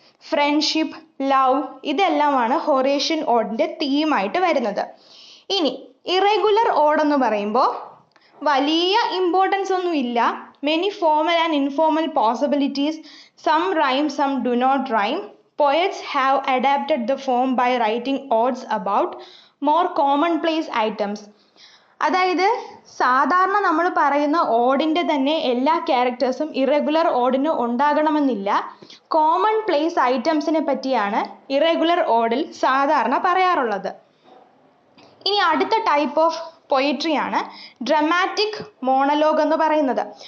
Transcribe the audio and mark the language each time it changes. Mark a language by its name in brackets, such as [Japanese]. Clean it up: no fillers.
[Malayalam] Friendship, love, ഇതെല്ലാമാണ് ഹൊറേഷ്യൻ ഓഡിന്റെ തീമായിട്ട് വരുന്നത്. ഇനി ഇറഗുലർ ഓഡ് എന്ന് പറയുമ്പോൾ വലിയ ഇമ്പോർട്ടൻസ് ഒന്നും ഇല്ല. [English] Many formal and informal possibilities, some rhyme, some do not rhyme. Poets have adapted the form by writing odes about more commonplace items. [Malayalam] അതായത് സാധാരണ നമ്മൾ പറയുന്ന ഓഡിന്റെ തന്നെ എല്ലാ ക്യാരക്ടേഴ്സും ഇറഗുലർ ഓഡിന് ഉണ്ടാകണമെന്നില്ല. കോമൺ പ്ലേസ് ഐറ്റംസിനെ പറ്റിയാണ് ഇറഗുലർ ഓഡിൽ സാധാരണ പറയാറുള്ളത്. ഇനി അടുത്ത ടൈപ്പ് ഓഫ് പൊയിട്രി ആണ് ഡ്രമാറ്റിക് മോണലോഗ് എന്ന് പറയുന്നത്.